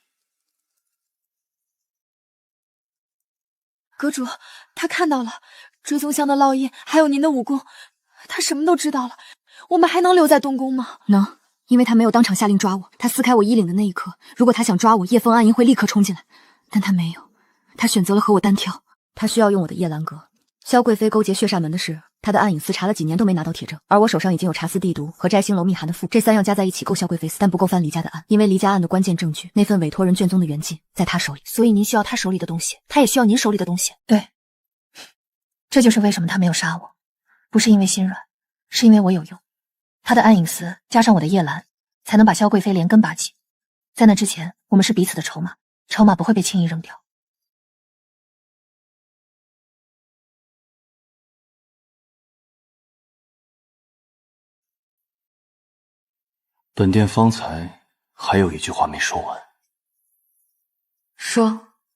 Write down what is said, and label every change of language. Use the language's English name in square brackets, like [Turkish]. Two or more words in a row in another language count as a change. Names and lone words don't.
[Chinese] 閣主，他看到了追蹤箱的烙印，還有您的武功，他什麼都知道了。我們還能留在東宮嗎？能，因為他沒有當場下令抓我。他撕開我衣領的那一刻，如果他想抓我，葉風暗影會立刻衝進來，但他沒有，他選擇了和我單挑。他需要用我的夜蘭閣。蕭貴妃勾結血煞門的事，他的暗影司查了幾年都沒拿到鐵證，而我手上已經有查私地毒和摘星樓密函的符，這3樣加在一起夠蕭貴妃死，但不夠翻離家的案，因為離家案的關鍵證據那份委託人卷宗的原跡在他手裡，所以您需要他手裡的東西，他也需要您手裡的東西。對，這就是為什麼他沒有殺我，不是因為心軟，是因為我有用。他的暗影司加上我的夜蘭，才能把蕭貴妃連根拔起。在那之前，我們是彼此的籌碼，籌碼不會被輕易扔掉。本殿方才還有一句話沒說完。說。